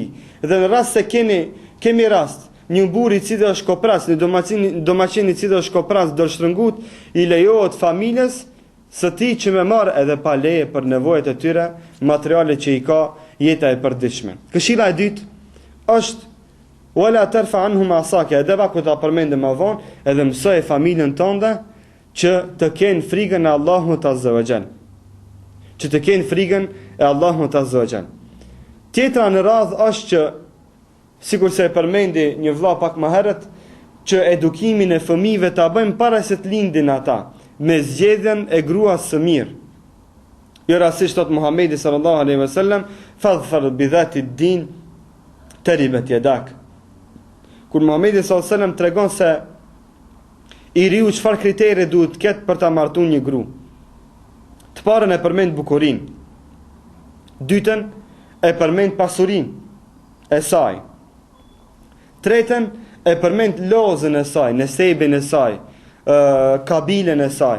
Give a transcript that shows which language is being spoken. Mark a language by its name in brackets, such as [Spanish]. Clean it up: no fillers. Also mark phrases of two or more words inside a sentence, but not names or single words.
[Albanian] Dhe në rast se kemi rast një burr i cili është kopras, një domaçin i cili është kopras dorështrëngut, i lejohet familjes së tij që me marr edhe pa leje për nevojat e tyre materiale që i ka jeta e përditshme. Këshilla e dytë është [Arabic] ولا ترفع عنهم عصاك, [Albanian] edhe ku ta përmendëm më vonë, edhe mësoj familjen tënde që të kenë frikën e Allahut [Arabic] عز وجل. [Albanian] Që të kenë frikën e Allahut [Arabic] عز وجل. [Albanian] Tjetra në radhë është që, sikur se e përmendi një vëlla pak më herët, që edukimin e fëmijëve ta bëjmë para se të lindin ata, me zgjedhjen e gruas së mirë. Jo rastisht thot Muhamedi [Arabic] صلى الله عليه وسلم, فاظفر بذات الدين تربت يداك. [Albanian] Kur Muhamedi [Arabic] صلى الله عليه وسلم [Albanian] tregon se i riu çfarë kriteri duhet të ketë për ta martuar një gru. Të parën e përmend bukurinë. Dytën e përmend pasurinë e saj. Tretën e përmend lozën e saj, nesebin e saj, kabilen e saj.